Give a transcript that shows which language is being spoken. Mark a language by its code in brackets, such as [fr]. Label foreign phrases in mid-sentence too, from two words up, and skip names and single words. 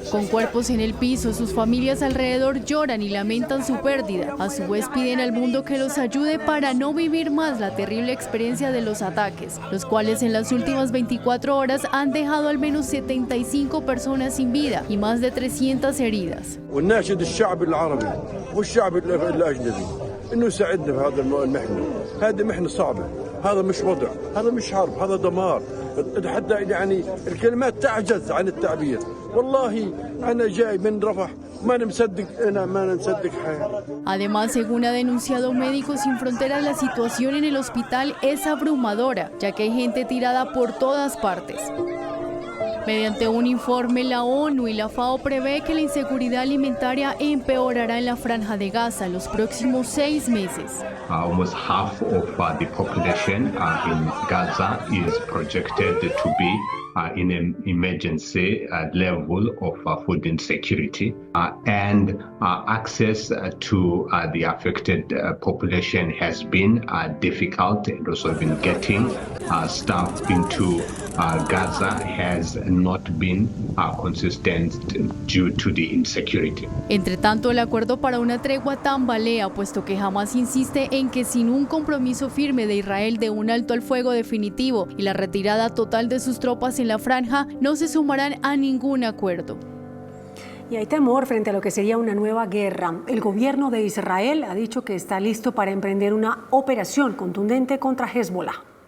[es] Con cuerpos en el piso, sus familias alrededor lloran y lamentan su pérdida. A su vez piden al mundo que los ayude para no vivir más la terrible experiencia de los ataques, los cuales en las últimas 24 horas han dejado al menos 75 personas sin vida y más de 300 heridas. [ar] هذا مش وضع، هذا مش حرب، هذا دمار. حتى يعني الكلمات تعجز عن التعبير. والله أنا جاي من رفح ما نصدق حاجة. [es] Además, según ha denunciado Médicos Sin Fronteras, la situación en el hospital es abrumadora, ya que hay gente tirada por todas partes. Mediante un informe, la ONU y la FAO prevé que la inseguridad alimentaria empeorará en la Franja de Gaza en los próximos 6 meses. [en] Almost half of the population in Gaza is projected to be in an emergency level of food insecurity, and access to the affected population has been difficult, and also been getting staff into Gaza has not been consistent due to the insecurity. [es] Entre tanto, el acuerdo para una tregua tambalea, puesto que Hamás insiste en que sin un compromiso firme de Israel de un alto al fuego definitivo y la retirada total de sus tropas en la franja, no se sumarán a ningún acuerdo. Y hay temor frente a lo que sería una nueva guerra. El gobierno de Israel ha dicho que está listo para emprender una operación contundente contra Hezbollah.